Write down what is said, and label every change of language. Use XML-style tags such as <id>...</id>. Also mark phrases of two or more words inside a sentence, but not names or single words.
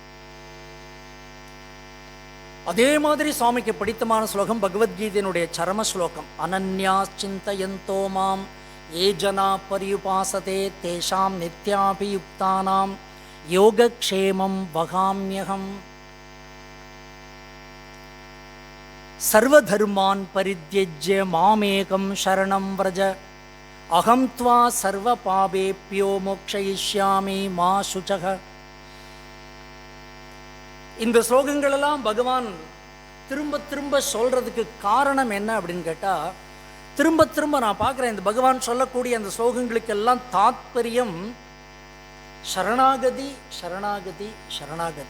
<ta>அதே மாதிரி சுவாமிக்கு பிடித்தமான ஸ்லோகம் பகவத்கீதையினுடைய சரம ஸ்லோகம்.</ta> <sa>अनन्याः चिन्तयन्तो मां ये जनाः पर्युपासते तेषां नित्याभियुक्तानां योगक्षेमं वहाम्यहम्. सर्वधर्मान् परित्यज्य मामेकं शरणं व्रज अहं त्वा सर्वपापेभ्यो मोक्षयिष्यामि मा शुचः.</sa> <ta>இந்த ஸ்லோகங்களெல்லாம் பகவான் திரும்ப திரும்ப சொல்றதுக்கு காரணம் என்ன அப்படின்னு கேட்டால், திரும்ப திரும்ப நான் பார்க்குறேன் இந்த பகவான் சொல்லக்கூடிய அந்த ஸ்லோகங்களுக்கெல்லாம் தாத்பரியம் சரணாகதி சரணாகதி சரணாகதி.</ta>